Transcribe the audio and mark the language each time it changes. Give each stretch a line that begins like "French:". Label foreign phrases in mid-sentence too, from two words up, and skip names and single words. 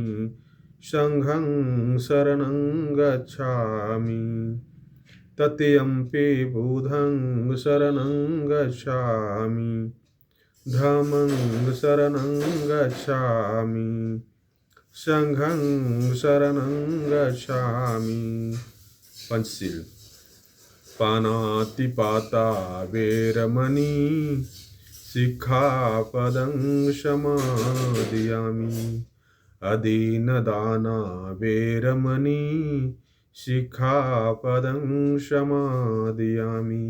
Pali: संघं शरणं गच्छामि, तृतीयम्पि बुद्धं शरणं गच्छामि, धम्मं शरणं गच्छामि, संघं शरणं गच्छामि। पंचशील। पानातिपाता वेरमणि सिक्खापदं समादयामि। अदीनदाना वेरमणि सिक्खापदं समादयामि।